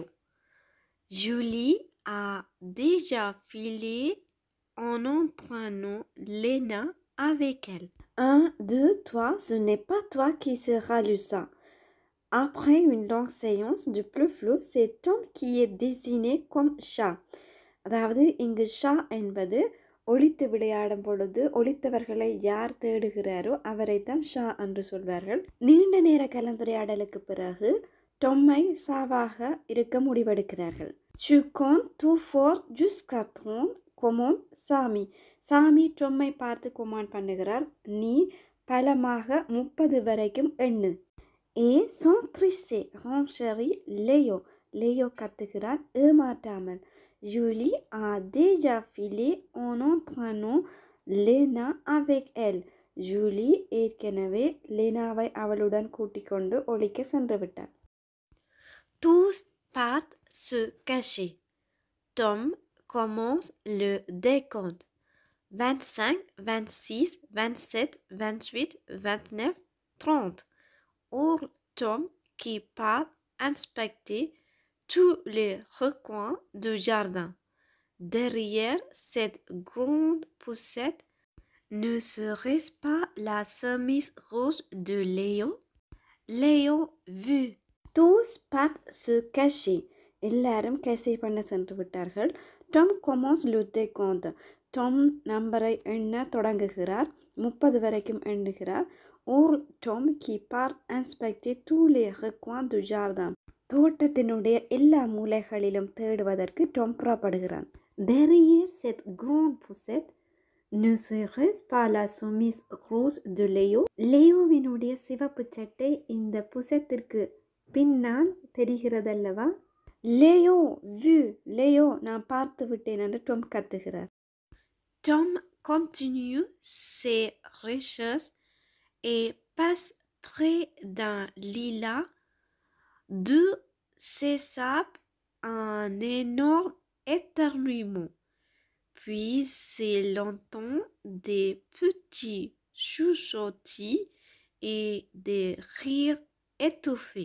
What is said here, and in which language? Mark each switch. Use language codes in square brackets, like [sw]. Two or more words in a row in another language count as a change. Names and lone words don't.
[fr] Julie a déjà filé en entraînant Lena avec elle. 1, 2, 3, ce n'est pas toi qui seras le chat. Après une longue séance de plouf-plouf, c'est Tom qui est désigné comme chat. [ta] அதாவது இங்கு ஷா என்பது ஒளித்து விளையாடும் பொழுது ஒளித்தவர்களை யார் தேடுகிறாரோ அவரைத்தான் ஷா என்று சொல்வார்கள். நீண்ட நேர கலந்துரையாடலுக்கு பிறகு டொம்மை ஷாவாக இருக்க முடிவெடுக்கிறார்கள். [fr] Tu comptes tout fort jusqu'à 30, commande Sami. [ta] சாமி டொம்மை பார்த்து கொமாண்ட் பண்ணுகிறார், நீ பலமாக 30 வரைக்கும் எண்ணு. [fr] Et sans tricher, renchérit Léo. [ta] Léo கத்துகிறான் ஏமாற்றாமல். [fr] Julie a déjà filé en entraînant Lena avec elle. [ta] Julie ஏற்கனவே லேனாவை அவளுடன் கூட்டிக் கொண்டு ஒளிக்க சென்று விட்டார். [fr] Tous partent se cacher. Tom commence le décompte. 25, 26, 27, 28, 29, 30. Or, Tom qui part inspecter tous les recoins du jardin. Derrière cette grande poussette, ne serait-ce pas la chemise rouge de Léo? Léo vu. Tous partent se cacher. [ta] எல்லாரும் கேசை பண்ண சென்று விட்டார்கள். [fr] Tom commence le décompte. [ta] Tom நம்பரை எண்ண தொடங்குகிறார். 30 வரைக்கும் எண்ணுகிறார். [fr] Or Tom qui part inspecter tous les recoins du jardin. [ta] தோட்டத்தினுடைய எல்லா மூலைகளிலும் தேடுவதற்கு Tom புறப்படுகிறான். [fr] Derrière cette grande poussette, ne serait-ce pas la chemise rouge de Léo? [ta] லேயோவினுடைய சிவப்பு சட்டை இந்த புசத்திற்கு பின்னால் தெரிகிறதல்லவா? லேயோ vu. லேயோ நான் பார்த்து விட்டேன் என்று Tom கத்துகிறார். [fr] Tom continue ses recherches et passe près d'un lilas d'où s'échappe un énorme éternuement. Puis s'il entend des petits chuchotis et des rires étouffés.